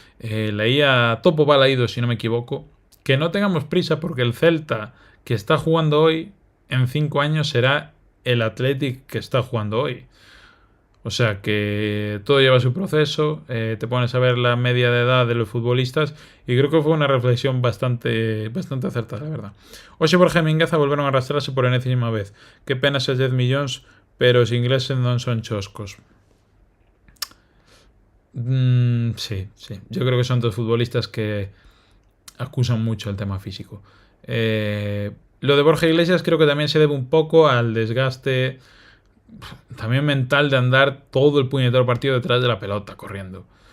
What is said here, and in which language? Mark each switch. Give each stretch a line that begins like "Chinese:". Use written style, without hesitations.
Spanish: Leía Topo Balaído, si no me equivoco, que no tengamos prisa porque el Celta que está jugando hoy en 5 años será el Athletic que está jugando hoy. O sea que todo lleva su proceso, te pones a ver la media de edad de los futbolistas y creo que fue una reflexión bastante acertada, la verdad.
Galician: Oxe Borja e Mingueza volveron a arrastrarse por enésima vez. Qué pena esos 10 millóns, pero os ingleses non son choscos.
Spanish: Sí. Yo creo que son dos futbolistas que acusan mucho el tema físico. Lo de Borja Iglesias creo que también se debe un poco al desgaste también mental de andar todo el puñetero partido detrás de la pelota, corriendo.